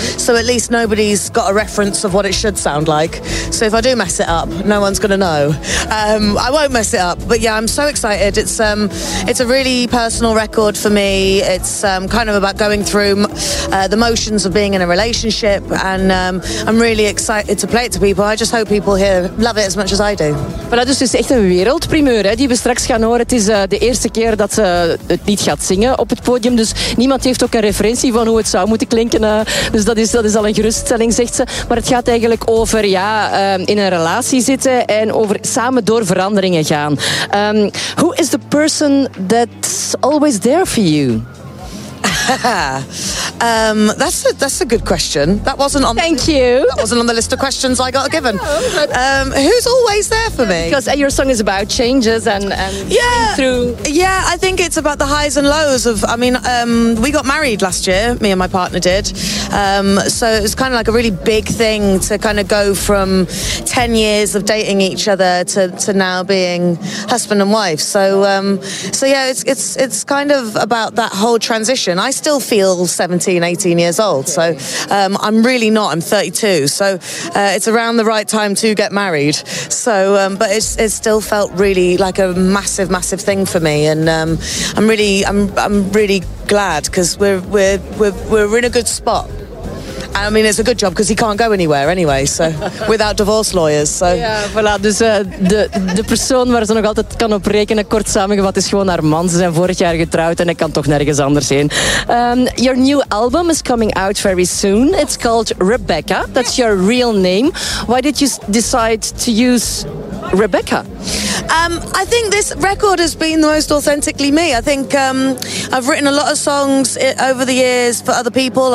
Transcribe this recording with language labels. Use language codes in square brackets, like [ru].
[en] So at least nobody's got a reference of what it should sound like. So if I do mess it up, no one's going to know. I won't mess it up, but yeah, I'm so excited. It's a really personal record for me. It's kind of about going through the motions of being in a relationship, and I'm really excited to play it to people. I just hope people here love it as much as I do. [nl] Voilà, dus het is echt een wereldprimeur, hè, die we straks gaan horen. Het is de eerste keer dat ze het lied gaat zingen op het podium, dus niemand heeft ook een referentie van hoe het zou moeten klinken. Dus dat is al een geruststelling, zegt ze. Maar het gaat eigenlijk over in een relatie zitten en over samen door veranderingen gaan. [en] Who is the person that's always there for you? that's a good question. That wasn't on. Thank you. That wasn't on the list of questions I got given. Who's always there for me? Because your song is about changes and through. Yeah, I think it's about the highs and lows of. I mean, we got married last year. Me and my partner did. So it was kind of like a really big thing to kind of go from 10 years of dating each other to now being husband and wife. So yeah, it's kind of about that whole transition. I still feel 17, 18 years old, so I'm really not. I'm 32, so it's around the right time to get married. So, but it still felt really like a massive, massive thing for me, and I'm really glad because we're in a good spot. I mean, it's a good job because he can't go anywhere anyway, so without divorce lawyers. So. [nl] Ja, voilà. Dus de persoon waar ze nog altijd kan op rekenen, kort samengevat, is gewoon haar man. Ze zijn vorig jaar getrouwd en hij kan toch nergens anders heen. [en] Your new album is coming out very soon. It's called Rebecca. That's your real name. Why did you decide to use Rebecca? I think this record has been the most authentically me. I think I've written a lot of songs over the years for other people.